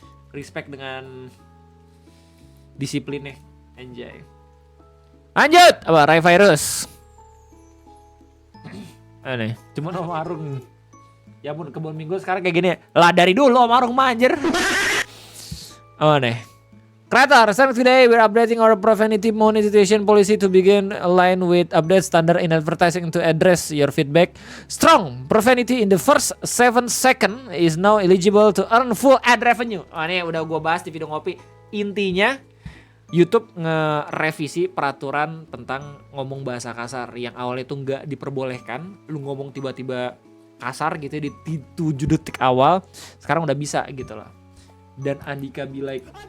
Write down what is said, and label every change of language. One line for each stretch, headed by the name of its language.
Indonesian: Respect dengan disiplinnya. Anjay. Lanjut. Apa? Ray Virus. Aneh. Cuman Om Arung. Ya ampun, kebun minggu sekarang kayak gini. Lah dari dulu Om Arung manjer. Oh aneh.
English: Creator, starting today we're updating our profanity monetization policy to begin align with update standard in advertising to address your feedback. Strong profanity in the first 7 second is now eligible to earn full ad revenue.
Indonesian: Oh, ini udah gue bahas di video ngopi. Intinya YouTube nge-revisi peraturan tentang ngomong bahasa kasar yang awalnya itu nggak diperbolehkan. Lu ngomong tiba-tiba kasar gitu di 7 detik awal, sekarang udah bisa gitu loh. Dan Andika
English: be like,